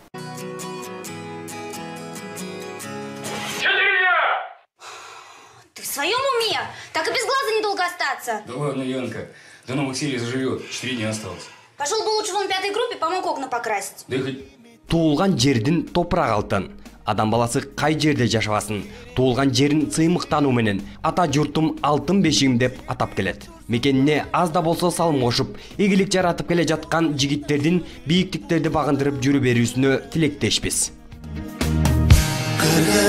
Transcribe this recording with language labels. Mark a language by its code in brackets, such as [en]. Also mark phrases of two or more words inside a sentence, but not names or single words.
[ru] В своем уме? Так и без глаза недолго остаться. Да ладно, Янка. До новых серий заживет. 4 дня осталось. Пошел бы лучше вон в 5-й группе, помог окна покрасить. Да и хоть... [kk] Туылған жерден топырақ алтын. [ky] адам баласы кай жерде жашабасын, туулган жерин сыймыктануу менен ата журтум алтын бешигим деп атап келет. Мекенине аз да болсо салым кошуп, ийгилик жаратып келе жаткан жигиттердин бийиктиктерди багындырып жүрү берүүсүнө тилектешпиз.